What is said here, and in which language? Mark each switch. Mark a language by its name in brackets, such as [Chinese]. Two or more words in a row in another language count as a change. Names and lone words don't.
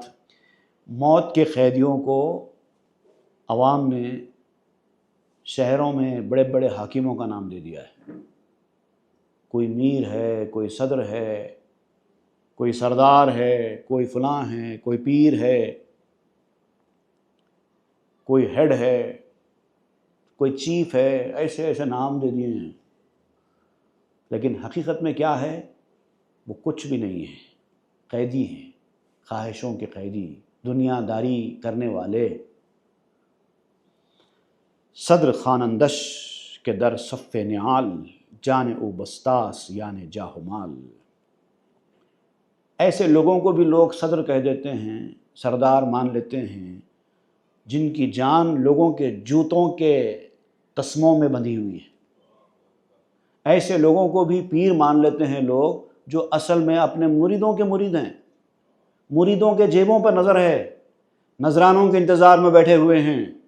[Urdu] موت کے قیدیوں کو عوام نے شہروں میں بڑے بڑے حاکموں کا نام دے دیا ہے، کوئی میر ہے، کوئی صدر ہے، کوئی سردار ہے، کوئی فلاں ہے، کوئی پیر ہے، کوئی ہیڈ ہے، کوئی چیف ہے، ایسے ایسے نام دے دیے ہیں، لیکن حقیقت میں کیا ہے؟ وہ کچھ بھی نہیں ہے، قیدی ہیں، خواہشوں کے قیدی، دنیا داری کرنے والے۔ [Persian] صدر خانندش کے در صف نعال، جان او بستاس یعنی جاہ مال۔ [Urdu] ایسے لوگوں کو بھی لوگ صدر کہہ دیتے ہیں، سردار مان لیتے ہیں، جن کی جان لوگوں کے جوتوں کے تسموں میں بندھی ہوئی ہے۔ ایسے لوگوں کو بھی پیر مان لیتے ہیں لوگ، جو اصل میں اپنے مریدوں کے مرید ہیں، مریدوں کے جیبوں پر نظر ہے، نذرانوں کے انتظار میں بیٹھے ہوئے ہیں۔